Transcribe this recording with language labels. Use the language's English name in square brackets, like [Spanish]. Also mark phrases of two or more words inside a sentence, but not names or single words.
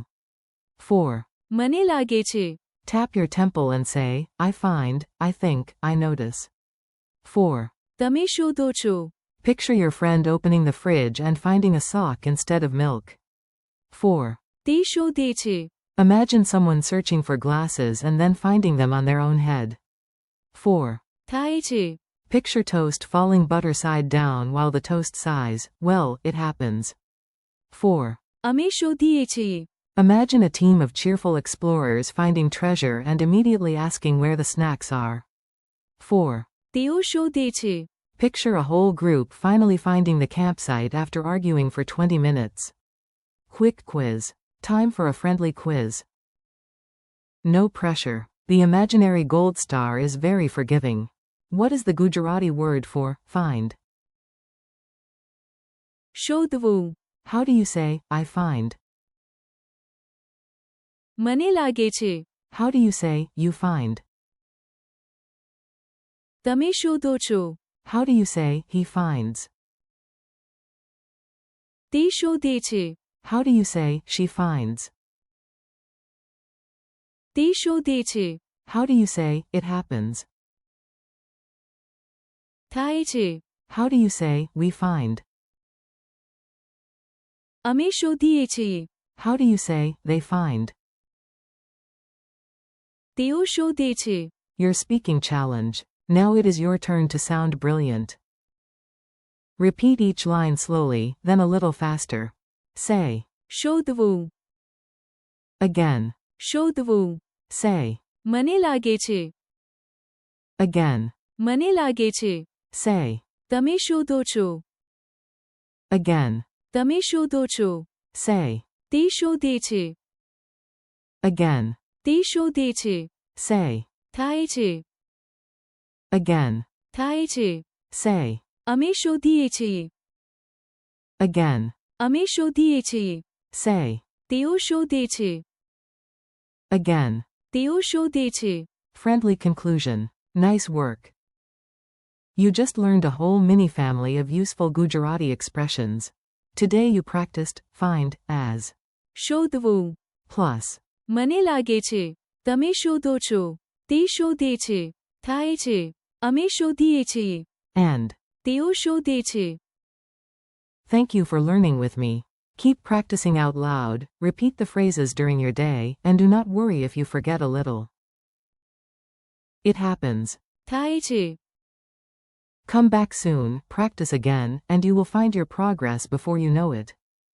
[English] 4. [Gujarati] મને લાગે છે. [English] Tap your temple and say, I find, I think, I notice. 4. [Gujarati] તમે શોધો છો. [English] Picture your friend opening the fridge and finding a sock instead of milk. 4. [Gujarati] તે શોધે છે. [English] Imagine someone searching for glasses and then finding them on their own head. 4. [Gujarati] થાય છે. [English] Picture toast falling butter side down while the toast sighs. Well, it happens. 4. [Gujarati] અમે શોધીએ છીએ. [English] Imagine a team of cheerful explorers finding treasure and immediately asking where the snacks are. 4. તેઓ શોધે છે. Picture a whole group finally finding the campsite after arguing for 20 minutes. Quick quiz. Time for a friendly quiz. No pressure. The imaginary gold star is very forgiving. What is the Gujarati word for find? [Gujarati] શોધવું, [English] How do you say, I find? [Gujarati] મને લાગે છે. [English] How do you say, you find? [Gujarati] તમે શોધો છો. [English] How do you say, he finds? [Gujarati] તે શોધે છે. [English] How do you say, she finds? [Gujarati] તે શોધે છે. [English] How do you say, it happens? [Gujarati] થાય છે. [English] How do you say, we find? [Gujarati] અમે શોધીએ છીએ. [English] How do you say, they find? [Gujarati] તેઓ શોધે છે. [English] Your speaking challenge. Now it is your turn to sound brilliant. Repeat each line slowly, then a little faster. Say, [Gujarati] શોધવું, [English] again. [Gujarati] શોધવું. [English] Say, [Gujarati] મને લાગે છે. [English] again. [Gujarati] મને લાગે છે. [English] Say, [Gujarati] તમે શોધો છો. [English] again. [Gujarati] તમે શોધો છો. [English] Say, [Gujarati] તે શોધે છે. [English] again. [Gujarati] તે શોધે છે. [English] Say, [Gujarati] થાય છે. [English] again. [Gujarati] થાય છે. [English] Say, [Gujarati] અમે શોધીએ છીએ. [English] again. [Gujarati] અમે શોધીએ છીએ. [English] Say, [Gujarati] તેઓ શોધે છે. [English] again. [Gujarati] તેઓ શોધે છે. [English] Friendly conclusion. Nice work. You just learned a whole mini-family of useful Gujarati expressions. Today you practiced find as [Gujarati] શોધવું, [English] plus [Gujarati] મને લાગે છે. તમે શોધો છો. તે શોધે છે. થાય છે. અમે શોધીએ છીએ. [English] and. [Gujarati] તેઓ શોધે છે. [English] Thank you for learning with me. Keep practicing out loud, repeat the phrases during your day, and do not worry if you forget a little. It happens. [Gujarati] થાય છે. [English] Come back soon, practice again, and you will find your progress before you know it.